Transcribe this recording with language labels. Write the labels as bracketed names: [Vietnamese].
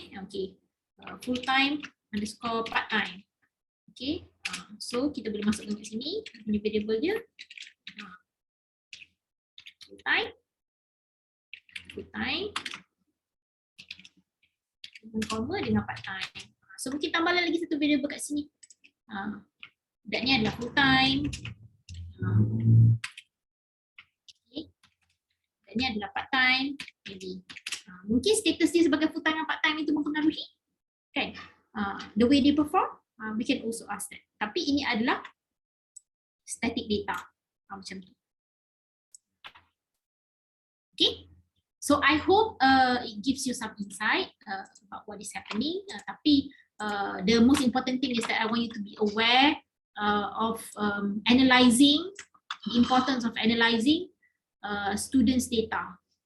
[English] Okay, full time underscore part time. [Malay] Okay, so kita boleh masukkan ke sini punya variable dia. [English] Full time comma dengan part time. [Malay] So mungkin tambahlah lagi satu variable kat sini. Budak ni adalah full time. Okay. Budak ni adalah part time. [English] Maybe. [Malay] Mungkin status dia sebagai full time dan part time itu mempengaruhi kan? [English] The way they perform, we can also ask that. [Malay] Tapi ini adalah static data. Macam tu. Okay. [English] So I hope it gives you some insight about what is happening. Tapi the most important thing is that I want you to be aware of analyzing, the importance of analyzing students' data.